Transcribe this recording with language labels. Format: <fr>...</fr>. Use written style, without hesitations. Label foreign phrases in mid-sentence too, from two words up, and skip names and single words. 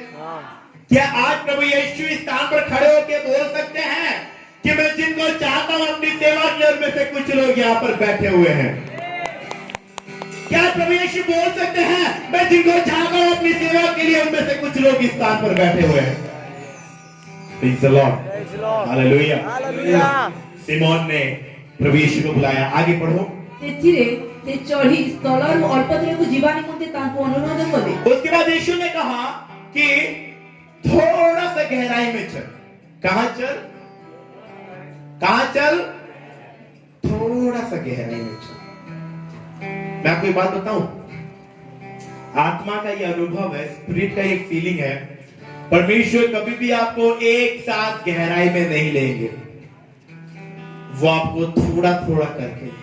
<hi>क्या आज प्रभु यीशु इस स्थान पर खड़े होकर बोल सकते हैं कि मैं जिनको चाहता हूं अपनी सेवा के लिए, उनमें से कुछ लोग यहां पर बैठे हुए हैं? क्या प्रभु यीशु बोल सकते हैं मैं जिनको चाहता हूं अपनी सेवा के लिए, उनमें से कुछ लोग इस स्थान पर बैठे हुए हैं?</hi> <en>Praise the Lord, hallelujah.</en> <hi>सिमोन ने प्रभु यीशु को बुलाया। आगे पढ़ो।</hi> <or>ସେଥିରେ ସେ ଚଢି ସ୍ଥଳରୁ ଅଳ୍ପ ଦୂରକୁ ଯିବା ନିମନ୍ତେ ତାଙ୍କୁ ଅନୁରୋଧ କଲେ।</or> <hi>उसके बाद यीशु ने कहा कि थोड़ा सा गहराई में चल। कहां चल? कहां चल? थोड़ा सा गहराई में चल। मैं आपको एक बात बताऊं, आत्मा का ये अनुभव है, स्पिरिट का ये फीलिंग है, परमेश्वर कभी भी आपको एक साथ गहराई में नहीं लेंगे, वो आपको थोड़ा थोड़ा करके लेंगे।</hi>